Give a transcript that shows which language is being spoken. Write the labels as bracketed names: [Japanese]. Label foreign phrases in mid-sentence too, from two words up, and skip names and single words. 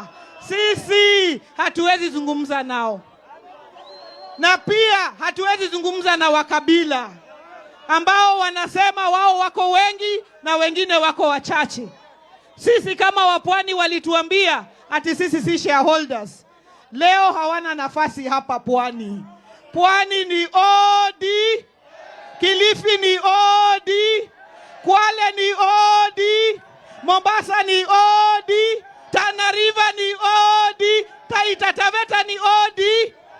[Swahili] Sisi hatuwezi zungumza nao, na pia hatuwezi zungumza na wakabila ambao wanasema wao wako wengi na wengine wako wachache. Sisi kama Wapwani walituambia ati sisi si shareholders. Leo hawana nafasi hapa Pwani. Pwani ni OD, Kilifi ni OD, Kwale ni OD, Mombasa ni OD, Tana River ni OD, Taita Taveta ni OD,